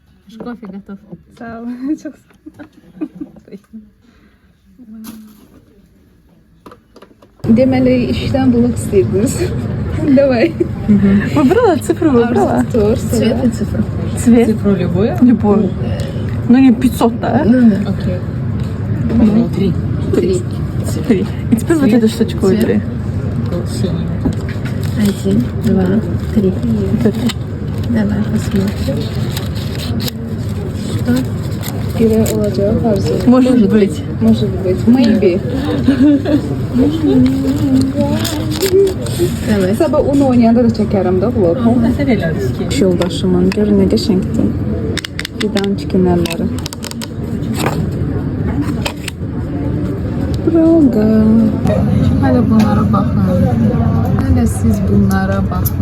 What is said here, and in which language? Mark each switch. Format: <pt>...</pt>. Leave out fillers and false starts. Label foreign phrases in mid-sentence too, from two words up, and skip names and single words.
<ru>Кофе готов.</ru> <az>Sağ ol. Çok sağ ol. Deməli, işdən bulaq istəyirdiniz.</az> <ru>Давай. Выбрала цифру, выбрала.</ru> <az>Dur.</az> <ru>Цвет и цифру. Цвет. Цифру любую? Любую. Ну не 500, да? Окей. Три. Три. И теперь вот эту штучку выбери. Синий. 1, 2, 3. Вот это. Давай посмотрим.</ru> <az>Biri olacaq arzu.</az> <ru>Может быть. Может быть. Maybe. Давай.</ru> <az>Sabah onu oynayanda da çəkərəm də vlog.</az> <ru>Итальянский.</ru> <az>İş yoldaşımın. Görün nə qəşəngdir. Fidan çikinəlləri. Bravo. Hələ bunlara baxın. Hələ siz bunlara baxın.</az>